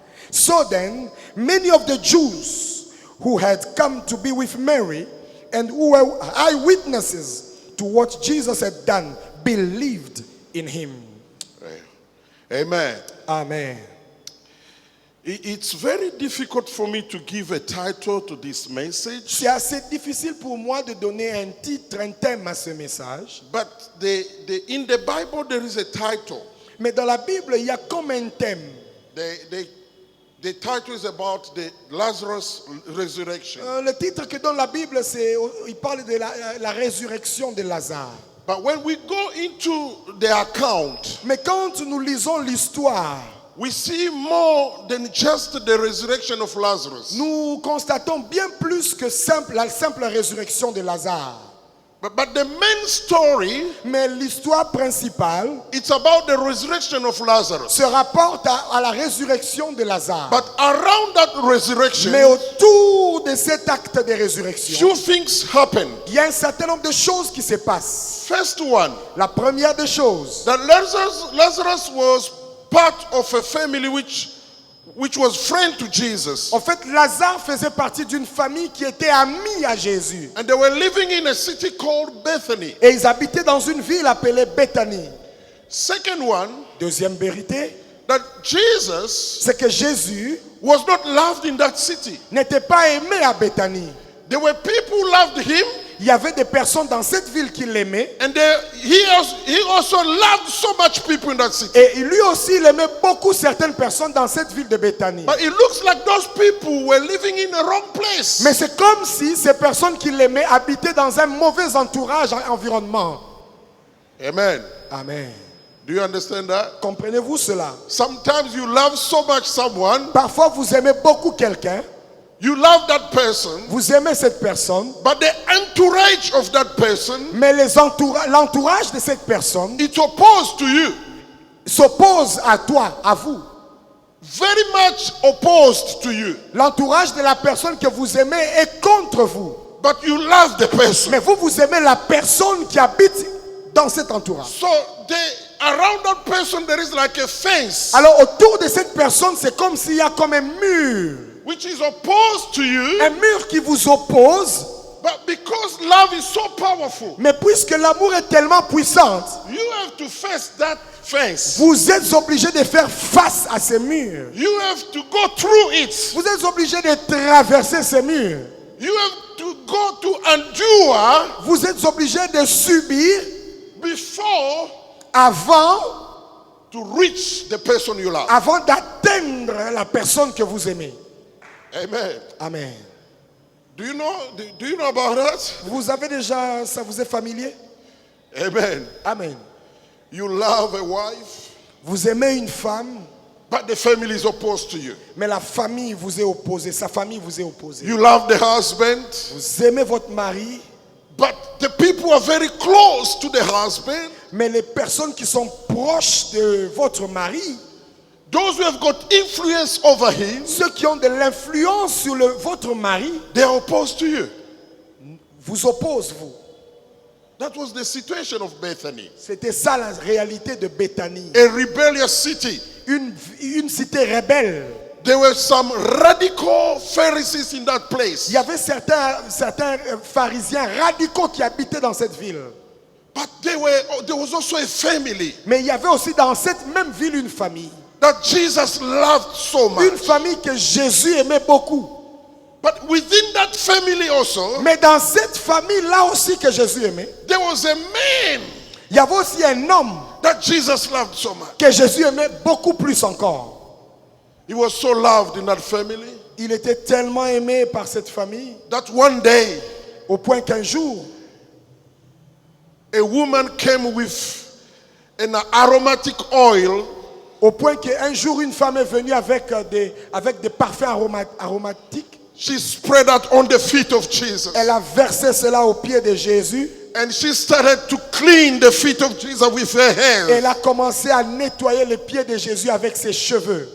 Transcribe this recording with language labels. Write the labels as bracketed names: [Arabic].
[English] So then, many of the Jews who had come to be with Mary and who were eyewitnesses to what Jesus had done believed in him. Amen. Amen. It's very difficult for me to give a title to this message. [French] C'est assez difficile pour moi de donner un titre, un thème à ce message. [English] But in the Bible there is a title. [French] Mais dans la Bible, il y a comme un thème. [English] The The title is about the Lazarus resurrection. [French] Le titre que donne la Bible, il parle de la résurrection de Lazare. [English] But when we go into the account, [French] Mais quand nous lisons l'histoire, [English] we see more than just the resurrection of Lazarus. [French] nous constatons bien plus que la simple résurrection de Lazare. [English] But the main story, [French] Mais l'histoire principale [English] it's about the resurrection of Lazarus. [French] se rapporte à la résurrection de Lazare. [English] But around that resurrection, [French] Mais autour de cet acte de résurrection, [English] few things happen. [French] il y a un certain nombre de choses qui se passent. [English] First one, [French] La première des choses, [English] that Lazarus was part of a family which was friend to Jesus. [French] en fait, Lazare faisait partie d'une famille qui était amie à Jésus. [English] And they were living in a city called Bethany. [French] Et ils habitaient dans une ville appelée Béthanie. [English] Second one, [French] Deuxième vérité, [English] that Jesus [French] c'est que Jésus [English] was not loved in that city. [French] n'était pas aimé à Béthanie. [English] There were people who loved him, [French] Il y avait des personnes dans cette ville qui l'aimaient. [English] and he also loved so much people in that city. [French] Et lui aussi, il aimait beaucoup certaines personnes dans cette ville de Béthanie. [English] But it looks like those people were living in the wrong place. [French] Mais c'est comme si ces personnes qui l'aimaient habitaient dans un mauvais environnement. [English] Amen. [French] Amen. [English] Do you understand that? [French] Comprenez-vous cela? [English] Sometimes you love so much someone, [French] Parfois, vous aimez beaucoup quelqu'un. [English] you love that person, [French] Vous aimez cette personne. [English] but the entourage of that person [French] Mais l'entourage de cette personne [English] it's opposed to you. [French] s'oppose à toi, à vous. [English] Very much opposed to you. [French] L'entourage de la personne que vous aimez est contre vous. [English] But you love the person. [French] Mais vous aimez la personne qui habite dans cet entourage. [English] So around that person there is like a fence [French] Alors autour de cette personne, c'est comme s'il y a comme un mur. [English] which is opposed to you. [French] Un mur qui vous oppose. [English] But because love is so powerful, [French] Mais puisque l'amour est tellement puissant, [English] you have to face that fence. [French] vous êtes obligé de faire face à ces murs. [English] You have to go through it. [French] Vous êtes obligé de traverser ces murs. [English] You have to go to endure [French] Vous êtes obligé de subir [English] before [French] avant [English] to reach the person you love. [French] d'atteindre la personne que vous aimez. [English] Amen. [French] Amen. [English] Do you know about that? [French] Vous avez déjà, ça vous est familier? [English] Amen. [French] Amen. [English] You love a wife, [French] Vous aimez une femme, [English] but the family is opposed to you. [French] mais la famille vous est opposée, sa famille vous est opposée. [English] You love the husband, [French] Vous aimez votre mari, [English] but the people are very close to the husband. [French] mais les personnes qui sont proches de votre mari, [English] Those who have got influence over him, [French] ceux qui ont de l'influence sur votre mari, [English] they are opposed to you. [French] vous opposent, vous. [English] That was the situation of Bethany. [French] C'était ça la réalité de Béthanie. [English] A rebellious city. [French] Une cité rebelle. [English] There were some radical Pharisees in that place. [French] Il y avait certains pharisiens radicaux qui habitaient dans cette ville. [English] But there was also a family [French] Mais il y avait aussi dans cette même ville une famille. [English] that Jesus loved so [French] Une [English] much. [French] famille que Jésus aimait beaucoup. [English] But within that family also, [French] Mais dans cette famille-là aussi que Jésus aimait, [English] there was a man [French] il y avait aussi un homme [English] that Jesus loved so much. [French] que Jésus aimait beaucoup plus encore. [English] He was so loved in that family [French] Il était tellement aimé par cette famille [English] that one day [French] au point qu'un jour, [English] a woman came with an aromatic oil [French] une femme est venue avec des parfums aromatiques. [English] She spread that on the feet of Jesus. [French] Elle a versé cela aux pieds de Jésus. [English] And she started to clean the feet of Jesus with her hands. [French] Elle a commencé à nettoyer les pieds de Jésus avec ses cheveux.